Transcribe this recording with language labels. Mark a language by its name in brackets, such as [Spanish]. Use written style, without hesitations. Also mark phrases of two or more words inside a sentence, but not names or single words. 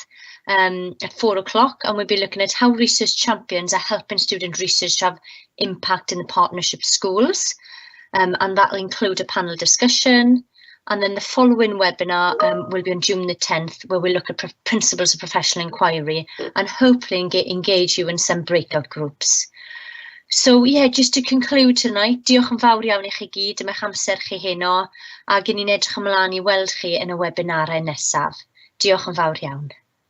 [English] At 4 o'clock, and we'll be looking at how research champions are helping student research to have impact in the partnership schools, and that'll include a panel discussion. And then the following webinar will be on June the 10th, where we look at principles of professional inquiry and hopefully engage you in some breakout groups. So yeah, just to conclude tonight, [Welsh] diolch yn fawr iawn I chi gyd am eich amser chi heno, a gen i'n edrych ymlaen I weld chi yn y webinarau nesaf. Diolch yn fawr iawn.